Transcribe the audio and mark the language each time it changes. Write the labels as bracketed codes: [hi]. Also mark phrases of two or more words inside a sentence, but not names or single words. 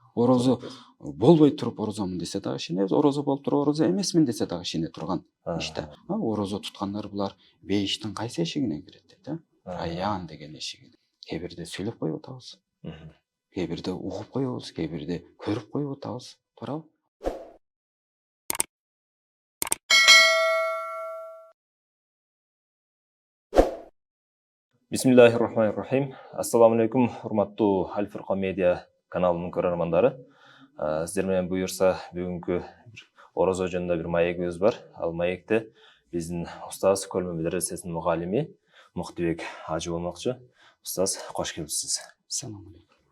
[ky] Орозо болбой туруп орозомун десе дагы ишенебиз, орозо болуп туруп орозо эмесмин десе дагы ишене турган иш да. Орозо туткандар булар бейиштин кайсы эшигинен кирет дейт, Райян деген эшигинен. Кээ бирде сүйлөп коюп атабыз. Кээ бирде угуп коебуз, кээ бирде көрүп коюп атабыз. Туурабы? [ar] بسم الله الرحمن الرحيم. السلام عليكم, [ky] урматтуу Аль-Фуркан медиа каналынын көрөрмандары. Сиздер менен буюрса бүгүнкү орозо жөнүндө бир маегибиз бар. Ал маекте биздин устаз Көлмө медресесинин мугалими Муктибек Ажы болмокчу. Устаз, кош келипсиз. [ar] السلام عليكم.